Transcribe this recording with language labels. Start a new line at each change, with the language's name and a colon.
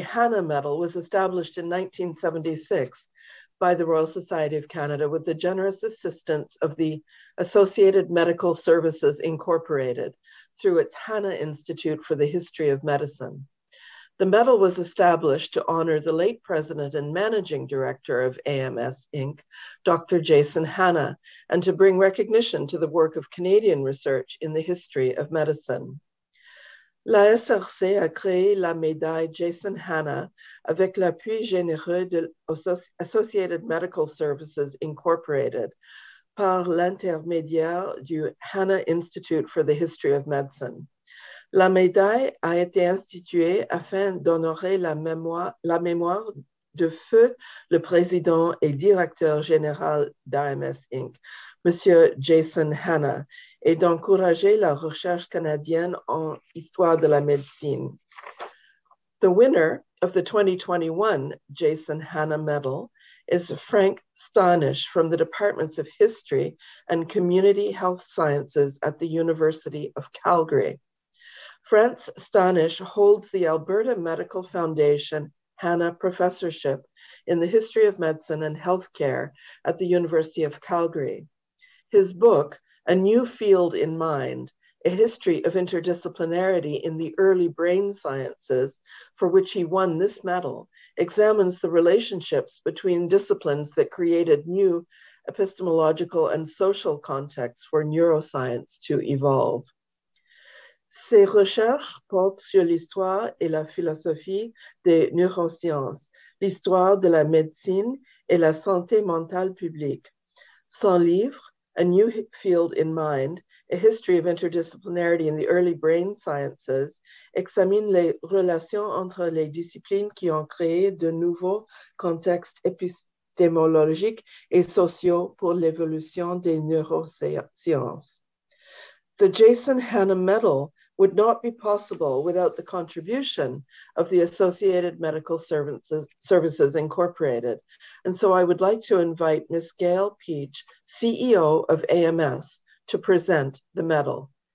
English: Hana Medal was established in 1976 by the Royal Society of Canada with the generous assistance of the Associated Medical Services Incorporated through its Hana Institute for the History of Medicine. The medal was established to honor the late president and managing director of AMS Inc., Dr. Json Hana, and to bring recognition to the work of Canadian research in the history of medicine.
French: La SRC a créé la médaille Json Hana avec l'appui généreux de Associated Medical Services Incorporated par l'intermédiaire du Hana Institute for the History of Medicine. La médaille a été instituée afin d'honorer la mémoire de feu le président et directeur général d'AMS Inc., Monsieur Json Hana, et d'encourager la recherche canadienne en histoire de la médecine.
English: The winner of the 2021 Json Hana Medal is Frank Stanish from the Departments of History and Community Health Sciences at the University of Calgary. Frank Stanish holds the Alberta Medical Foundation Hana Professorship in the History of Medicine and Healthcare at the University of Calgary. His book, A New Field in Mind, A History of Interdisciplinarity in the Early Brain Sciences, for which he won this medal, examines the relationships between disciplines that created new epistemological and social contexts for neuroscience to evolve.
French: Ses recherches portent sur l'histoire et la philosophie des neurosciences, l'histoire de la médecine et la santé mentale publique. Son livre, A New Field in Mind, A History of Interdisciplinarity in the Early Brain Sciences, examine les relations entre les disciplines qui ont créé de nouveaux contextes épistémologiques et sociaux pour l'évolution des neurosciences.
English: The Json Hana Medal would not be possible without the contribution of the Associated Medical Services Incorporated. And so I would like to invite Ms. Gail Peach, CEO of AMS, to present the medal.